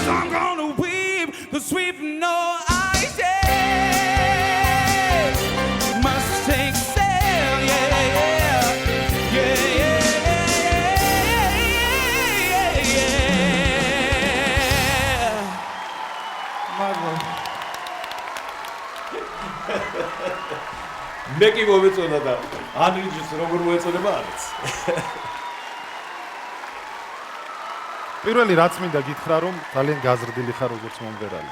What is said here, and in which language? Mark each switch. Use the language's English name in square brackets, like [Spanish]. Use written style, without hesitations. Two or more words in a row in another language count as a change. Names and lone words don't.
[English] I'm gonna weep the sweep no eyes. Must take sail, yeah, yeah, yeah, yeah, yeah. [Georgian] მე კი მომეწონა და ანრიჯის როგორ მოეწონება არის. პირველი რაც მინდა გითხრა რომ ძალიან გაზრდილი ხარ როგორც მომღერალი.